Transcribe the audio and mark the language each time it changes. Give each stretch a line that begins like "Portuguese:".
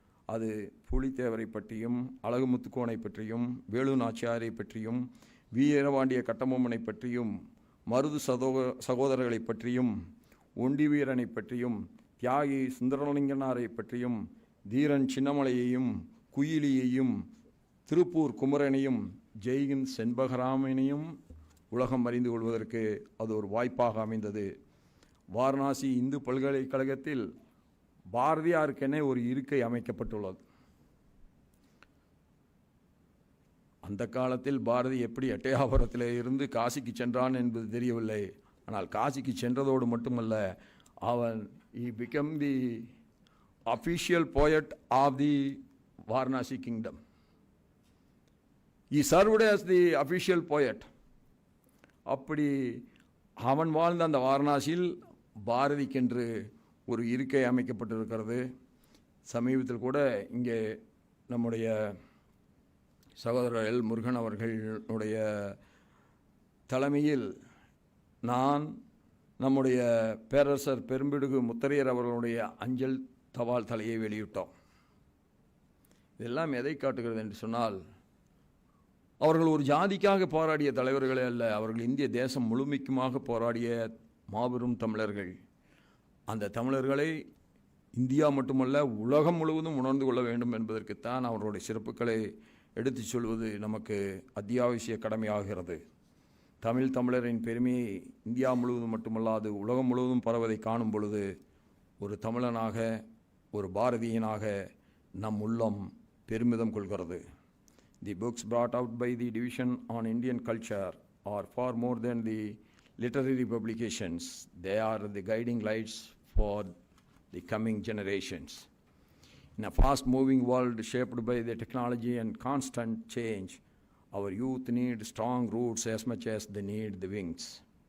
Tamil: அது புலித்தேவரை பற்றியும், அழகுமுத்துக்கோனை பற்றியும், வேலு நாச்சியாரை பற்றியும், வீரபாண்டிய கட்டபொம்மனை பற்றியும், மருது சகோதரர்களை பற்றியும், ஒண்டி வீரனை பற்றியும், தியாகி சுந்தரலிங்கனாரை பற்றியும், தீரன் சின்னமலையையும், குயிலியையும், திருப்பூர் குமரனையும், ஜெய்ஹிந்த் செண்பகராமனையும் உலகம் அறிந்து கொள்வதற்கு அது ஒரு வாய்ப்பாக அமைந்தது. வாரணாசி இந்து பல்கலைக்கழகத்தில் பாரதியாருக்கென ஒரு இருக்கை அமைக்கப்பட்டுள்ளது. அந்த காலத்தில் பாரதி எப்படி எட்டயாபுரத்தில் இருந்து காசிக்கு சென்றான் என்பது தெரியவில்லை. ஆனால் காசிக்கு சென்றதோடு மட்டுமல்ல, அவன்
English: he became the official poet of the Varanasi kingdom. He served as the official poet.
Tamil: அப்படி அவன் வாழ்ந்த அந்த வாரணாசியில் பாரதிக்கென்று ஒரு இருக்கை அமைக்கப்பட்டிருக்கிறது. சமீபத்தில் கூட இங்கே நம்முடைய சகோதரர் எல் முருகன் அவர்களுடைய தலைமையில் நான் நம்முடைய பேரரசர் பெரும்பிடுகு முத்தரையர் அவர்களுடைய அஞ்சல் தபால் தலையை வெளியிட்டோம். இதெல்லாம் எதை காட்டுகிறது என்று சொன்னால், அவர்கள் ஒரு ஜாதிக்காக போராடிய தலைவர்களே அல்ல, அவர்கள் இந்திய தேசம் முழுமைக்குமாக போராடிய மாபெரும் தமிழர்கள். அந்த தமிழர்களை இந்தியா மட்டுமல்ல உலகம் முழுவதும் உணர்ந்து கொள்ள வேண்டும் என்பதற்குத்தான் அவர்களுடைய சிறப்புகளை எடுத்துச் சொல்வது நமக்கு அத்தியாவசிய கடமையாகிறது. தமிழரின் பெருமையை இந்தியா முழுவதும் மட்டுமல்லாது உலகம் முழுவதும் பரவதை காணும் பொழுது ஒரு தமிழனாக, ஒரு பாரதியனாக நம் உள்ளம் பெருமிதம் கொள்கிறது.
English: The books brought out by the Division on Indian Culture are far more than the literary publications. They are the guiding lights for the coming generations. In a fast-moving world shaped by the technology and constant change, our youth need strong roots as much as they need the wings.